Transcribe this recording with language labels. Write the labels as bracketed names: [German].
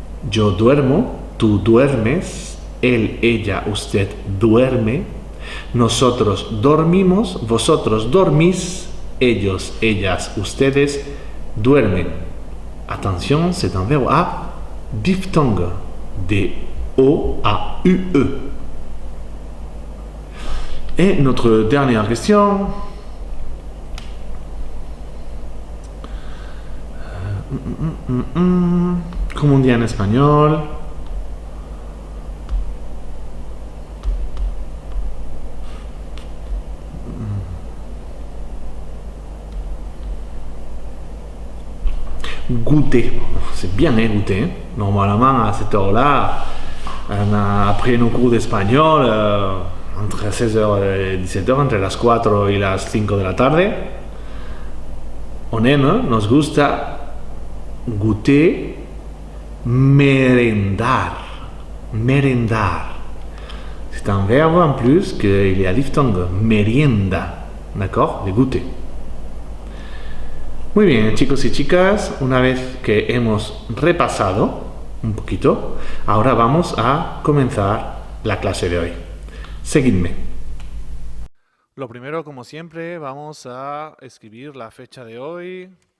[Spanish] Yo duermo, tú duermes, él, ella, usted duerme, nosotros dormimos, vosotros dormís, ellos, ellas, ustedes duermen. [French] Attention, c'est un verbe à diphtongue. D-O-A-U-E. Et notre dernière question. Comment on dit en espagnol? Goûter. C'est bien, hein, goûter. Normalement, à cette heure-là, après nos cours d'espagnol, entre 16h et 17h, [Spanish] entre las 4 y las 5 de la tarde, [French] on aime, [Spanish] nos gusta [French] goûter, merendar. Merendar. C'est un verbe en plus qu'il y a diphtongue. Merienda. D'accord? De goûter. [Spanish] Muy bien, chicos y chicas, una vez que hemos repasado un poquito, ahora vamos a comenzar la clase de hoy. Seguidme. Lo primero, como siempre, vamos a escribir la fecha de hoy.